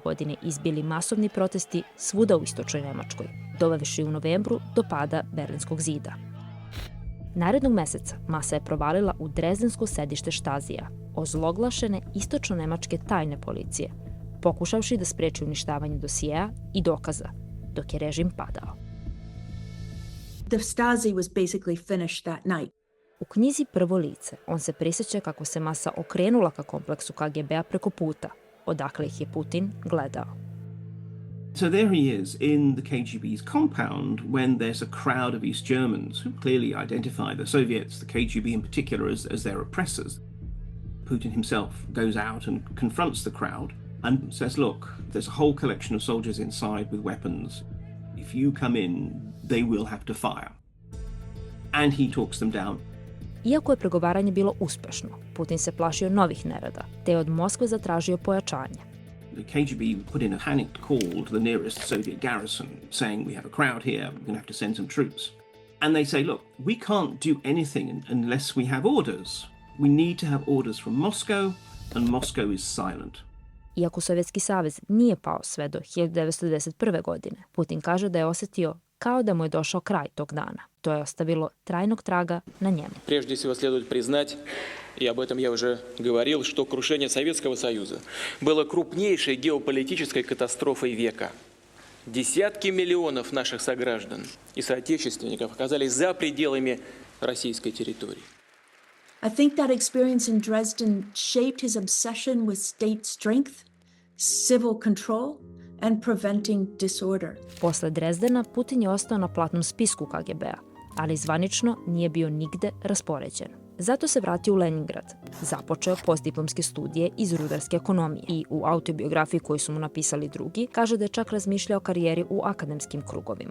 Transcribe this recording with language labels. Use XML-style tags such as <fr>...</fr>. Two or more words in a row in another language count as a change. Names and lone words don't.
<sr>godine izbili masovni protesti svuda u istočnoj Nemačkoj, dovevši u novembru do pada Berlinskog zida. Narednog meseca masa je provalila u drezdensko sedište Štazija, ozloglašene istočno-nemačke tajne policije, pokušavši da spreči uništavanje dosijeja i dokaza, dok je režim padao.</sr> <en>The Stasi was basically finished that night.</en> <sr>U knjizi Prvo lice on se prisjeća kako se masa okrenula ka kompleksu KGB-a preko puta, odakle ih je Putin gledao.</sr> <en>So there he is in the KGB's compound when there's a crowd of East Germans who clearly identify the Soviets, the KGB in particular, as their oppressors. Putin himself goes out and confronts the crowd and says, look, there's a whole collection of soldiers inside with weapons. If you come in, they will have to fire. And he talks them down.</en> <sr>Iako je pregovaranje bilo uspešno, Putin se plašio novih nereda, te je od Moskve zatražio pojačanje.</sr> <en>The KGB put in a panicked call to the nearest Soviet garrison, saying, we have a crowd here, we're going to have to send some troops. And they say, look, we can't do anything unless we have orders. We need to have orders from Moscow, and Moscow is silent.</en> <sr>Iako Sovjetski savez nije pao sve do 1991. godine, Putin kaže da je osjetio kao da mu je došao kraj tog dana. To je ostavilo trajnog traga na njemu.</sr> <ru>Прежде всего следует признать, и об этом я уже говорил, что крушение Советского Союза было крупнейшей геополитической катастрофой века. Десятки миллионов наших сограждан и соотечественников оказались за пределами российской территории.</ru> <en>I think that experience in Dresden shaped his obsession with state strength, civil control, and preventing disorder.</en> <sr>Posle Drezdena Putin je ostao na platnom spisku KGB-a, ali zvanično nije bio nigde raspoređen. Zato se vratio u Leningrad, započeo postdiplomske studije iz rudarske ekonomije i u autobiografiji koju su mu napisali drugi kaže da je čak razmišljao o karijeri u akademskim krugovima.</sr>